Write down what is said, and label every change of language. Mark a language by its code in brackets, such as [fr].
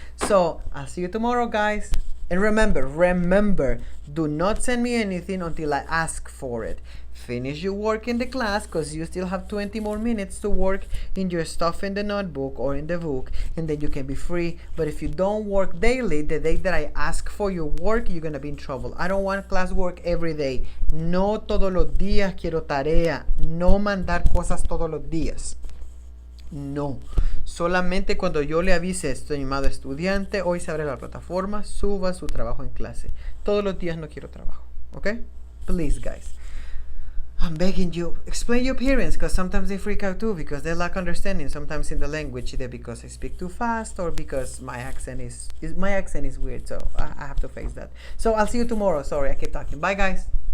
[en] So I'll see you tomorrow, guys. And remember, do not send me anything until I ask for it. Finish your work in the class because you still have 20 more minutes to work in your stuff in the notebook or in the book, and then you can be free. But if you don't work daily, the day that I ask for your work, you're gonna be in trouble. I don't want classwork every day. [es] No todos los días quiero tarea. No mandar cosas todos los días. No. Solamente cuando yo le avise, estimado estudiante, hoy se abre la plataforma, suba su trabajo en clase. Todos los días no quiero trabajo. ¿Ok? Please, guys. [en] I'm begging you, explain your parents, because sometimes they freak out too because they lack understanding. Sometimes in the language, either because I speak too fast or because my accent is weird. So I have to face that. So I'll see you tomorrow. Sorry, I keep talking. Bye, guys.